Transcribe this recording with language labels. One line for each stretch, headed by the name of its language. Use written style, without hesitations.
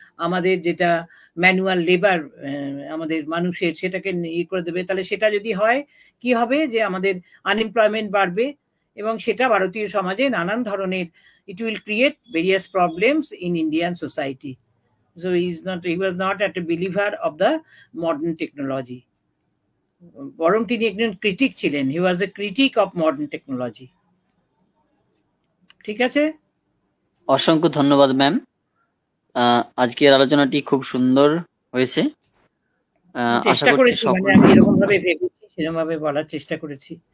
Bangla: আমাদের যেটা manual labour আমাদের মানুষের, সেটাকে ইয়ে করে দেবে। তাহলে সেটা যদি হয়, কি হবে যে আমাদের আনএমপ্লয়মেন্ট বাড়বে, এবং সেটা ভারতীয় সমাজে নানান ধরনের,
English: it will create various problems in Indian society. So he was not a believer of the modern technology.
Bangla: বরং তিনি একজন ক্রিটিক ছিলেন।
English: He was a critic of modern technology.
Bangla: ঠিক আছে, অসংখ্য ধন্যবাদ ম্যাম। আজকের আলোচনাটি খুব সুন্দর হয়েছে। চেষ্টা করেছি, মানে আমি এরকম ভাবে ভেবেছি, সেরকম ভাবে বলার চেষ্টা করেছি।